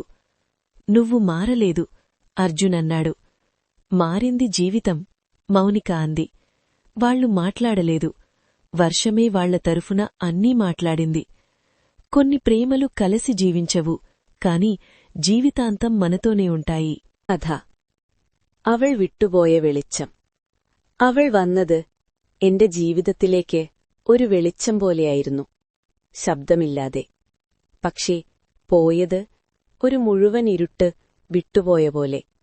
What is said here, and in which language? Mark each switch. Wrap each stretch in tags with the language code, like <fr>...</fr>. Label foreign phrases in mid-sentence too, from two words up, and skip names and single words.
<te>నువ్వు మారలేదు అర్జున్ అన్నాడు. మారింది జీవితం, మౌనిక అంది. వాళ్లు మాట్లాడలేదు. వర్షమే వాళ్ల తరఫున అన్నీ మాట్లాడింది. కొన్ని ప్రేమలు కలసి జీవించవు, కాని జీవితాంతం మనతోనే ఉంటాయి.</te> <ml>കഥ. അവൾ വിട്ടുപോയ വെളിച്ചം. അവൾ വന്നത് എന്റെ ജീവിതത്തിലേക്ക് ഒരു വെളിച്ചം പോലെയായിരുന്നു, ശബ്ദമില്ലാതെ. പക്ഷേ പോയത് ഒരു മുഴുവൻ ഇരുട്ട് വിട്ടുപോയ പോലെ.</ml>